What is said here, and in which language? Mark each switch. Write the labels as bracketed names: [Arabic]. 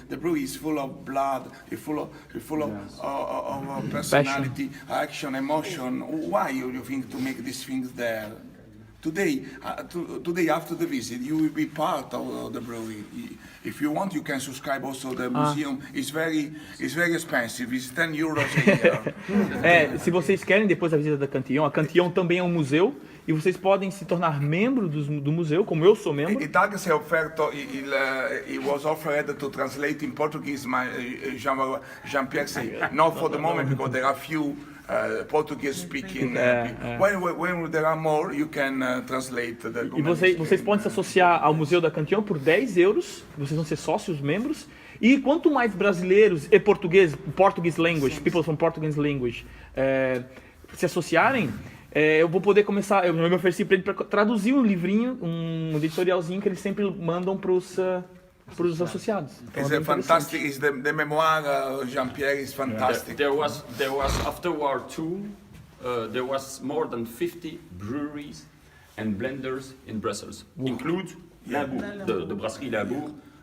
[English] The brewery is full of blood, it's full of personality, action, emotion. Why you think to make these things there? Today, today after the visit, you will be part of the brewery. If you want, you can subscribe also the museum. It's very expensive. It's 10 euros a year. [Portuguese] Se vocês querem, depois da visita da Cantillon, a Cantillon também é um museu e vocês podem se tornar membro do museu, como eu sou membro. [Italian] Italia si è offerto, [English] it was offered to translate in Portuguese, [Italian] ma [English] Jean-Pierre said, not for the moment because there are few Portuguese speaking people. When there are more, you can translate the [Portuguese] E vocês podem se associar ao Museu da Cantillon por 10 euros, vocês vão ser sócios, membros. E quanto mais brasileiros e [English] Portuguese language, people from Portuguese language, [Portuguese] se associarem, eu vou poder começar, eu me ofereci para ele para traduzir um livrinho, um editorialzinho que eles sempre mandam para os associados. Então, [English] it's fantastic. It's the memoir Jean-Pierre is fantastic. There was after World War II, there was more than 50 breweries and blenders in Brussels, include Lambic, the Brasserie Lambic.